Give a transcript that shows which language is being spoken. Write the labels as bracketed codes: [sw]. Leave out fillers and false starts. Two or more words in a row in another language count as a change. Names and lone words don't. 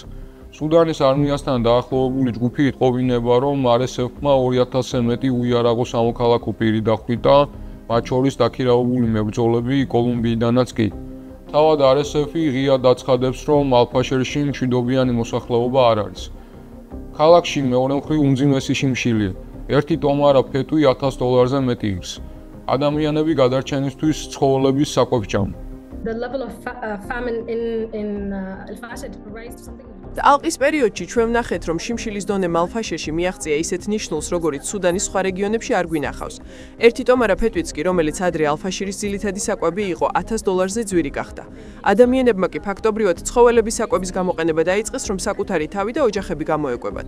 [ka] სუდანის არმიასთან დაახლოებული ჯგუფი იტყობინება, რომ RSF-მა 2000-ზე მეტი უიარაღო სამოქალაქო პირი დახვრიტა, მათ შორის დაქირავებული მებრძოლები კოლუმბიიდანაც კი. თავად RSF-ი ღიად აცხადებს, რომ ალფაშერში მშვიდობიანი მოსახლეობა არ არის. ქალაქში მეორე მხრივ უმძიმესი შიმშილია. ერთი ტომარა ფეტვი $1000-ზე მეტი იღს. ადამიანები გადარჩენისთვის ცხოველების საკვებს ჭამენ. [en] The level of famine in Al-Fashir raised something. [ka] ალყის პერიოდში ჩვენ ვნახეთ, რომ შიმშილის დონე მალფაშერში მიაღწია ისეთ ნიშნულს, როგორიც სუდანის სხვა რეგიონებში არ გვინახავს. ერთი ტომარა ფეტვიც კი, რომელიც ადრე ალფაშირის ძირითადი საკვები იყო, $1000-ზე ძვირი გახდა. ადამიანებმა კი ფაქტობრივად ცხოველების საკვების გამოყენება დაიწყეს, რომ საკუთარი თავი და ოჯახები გამოეკვებათ.